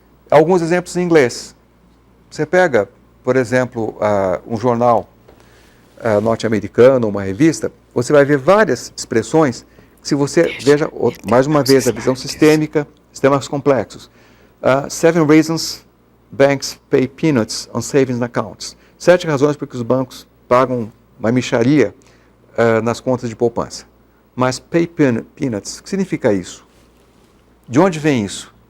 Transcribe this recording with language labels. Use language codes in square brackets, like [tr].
[pt] Alguns exemplos em inglês. Você pega, por exemplo, um jornal norte-americano, uma revista, você vai ver várias expressões que, se você veja, mais uma vez, a visão sistêmica, sistemas complexos. [en] 7 reasons banks pay peanuts on savings accounts. [pt] 7 razões por que os bancos pagam uma mixaria nas contas de poupança. Mas pay peanuts, o que significa isso? De onde vem isso?